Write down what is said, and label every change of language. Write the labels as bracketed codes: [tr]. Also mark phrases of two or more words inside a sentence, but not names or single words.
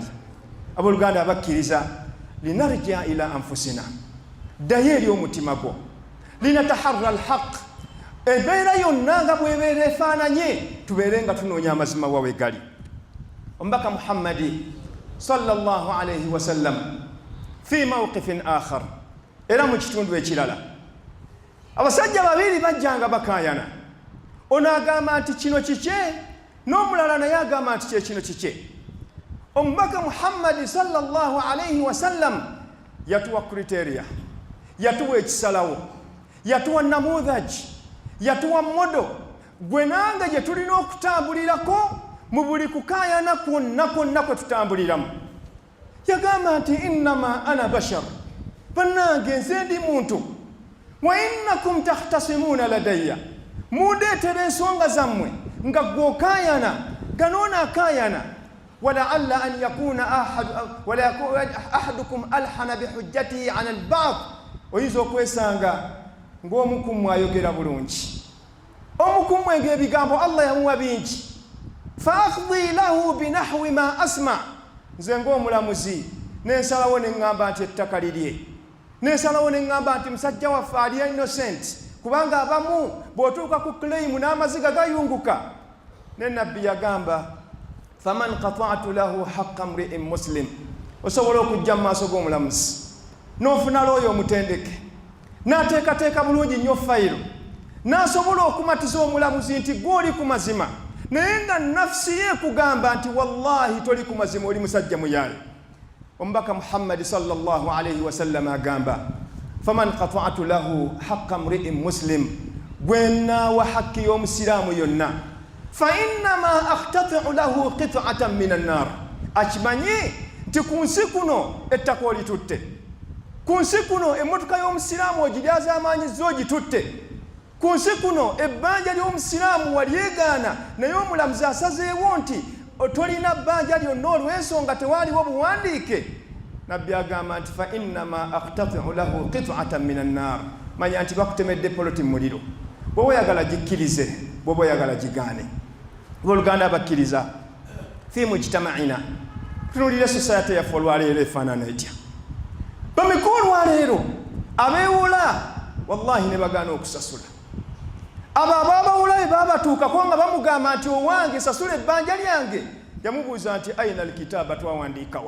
[lg] Abooluganda abakkiriza [ar] لنرجع إلى أنفسنا [lg] ddayo eri omutima gwo [ar] لنتحرى الحق [lg] embeera yonna nga bw'ebeera efaananye tubeere nga tunoonya amazima wawe gali. Omubaka Muhammadi [ar] صلى الله عليه وسلم في موقف آخر [lg] era mu kitundu ekirala abasajja babiri bajjanga bakayana, ono agamba nti kino kike n'omulala naye agamba nti kyekino kike. Omubaka Muhammadi [ar] صلى الله عليه وسلم [lg] yatuwa kriteria, yatuwa ekisalawo, yatuwa namudhaji, yatuwa modo gwe nange gye tulina okutambulirako mu buli kukayana kwonna kwe tutambuliramu. Yagamba nti [ar] إنما أنا بشر, [lg] bannange nze ndi muntu, [ar] وإنكم تختصمون لدي, [lg] mundeetera ensonga zammwe nga gwe okayana ganoona akayana. [ar] ولعل أن يكون أحدكم ألحن بحجته عن البعض [lg] oyinza okwesanga ng'omuku mwayogera bulungi, omuku mwenge ebigambo Allah yamuwa bingi. [ar] فأقضي له بنحو ما أسمع, [lg] nze ng'omulamuzi nensalawo neŋŋamba nti ettaka lirye, nensalawo neŋŋamba nti musajja waffe ali innocent, kubanga abamu bw'otuuka ku claim n'amaziga gayunguka. Ne nabbi yagamba [ar] فمن قطعت له حق امرئ مسلم, [lg] osobola okujja mu maaso g'omulamuzi n'ofuna looyo omutendeke n'ateekateeka bulungi nnyo fayiro n'asobola okumatiza omulamuzi nti gw'oli ku mazima, naye nga nafsi ye kugamba nti wallahi toli ku mazima, oli musajja muyaayi. [ar] Omubaka Muhammadi صلى الله عليه وسلم agamba فمن قطعت له حق امرئ مسلم, [lg] gwenna [ar] وحق [lg] y'omusiraamu yonna [ar] فإنما أقطع له قطعة من النار, [lg] akimanyi nti ku nsi kuno ettaka olitutte, ku nsi kuno emmotoka y'omusiraamu ogiryaza amaanyizo ogitutte, ku nsi kuno ebbanja ly'omusiraamu walyegaana naye omulamuzi asazeewo nti tolina bbanja lyonna olw'ensonga tewaaliwo buwandiike. Nabbi agamba nti [ar] فإنما أقطع له قطعة من النار, [lg] manya nti bakutemedde poloti mu muliro, bw'oba oyagala gikkirize, bw'oba oyagala gigaane. Booluganda abakkiriza [ar] في مجتمعنا, [lg] tunuulire society yaffe olwaleero efaanana etya. Bameka olwaleero abeewola wallahi ne bagaana okusasula, abo abaabawula baabatuukako nga bamugamba nti owange sasula ebbanja lyange, yamubuuza nti [ar] أين الكتاب, [lg] twawandiikawa?